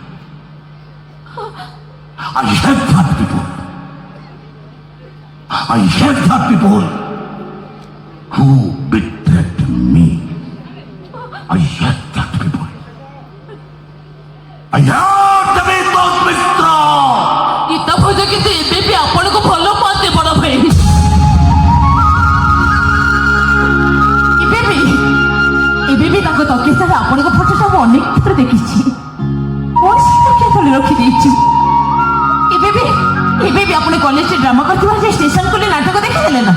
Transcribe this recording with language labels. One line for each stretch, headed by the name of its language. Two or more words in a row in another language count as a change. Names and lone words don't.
English: I hate that people. I hate that people who betrayed me. I hate that people. I hate the people, Mitra.
Odia: ଗୀତା ଭୋଜ କିନ୍ତୁ ଏବେ ବି ଆପଣଙ୍କୁ ଭଲ ପାଆନ୍ତି ବଡ ଭାଇ। ଏବେ ବି ତାଙ୍କ ତକିସ୍ଥାରେ ଆପଣଙ୍କ ଫଟୋ ସବୁ ଅନେକ ଥର ଦେଖିଛି। ତକିସ୍ଥାରେ ରଖିଦେଇଛି। ଏବେ ବି ଆପଣ କଲେଜରେ ଡ୍ରାମା କରିଥିବା ସେ ଷ୍ଟେସନକୁ ନେଇ ନାଟକ ଦେଖିଦେଲେ ନା?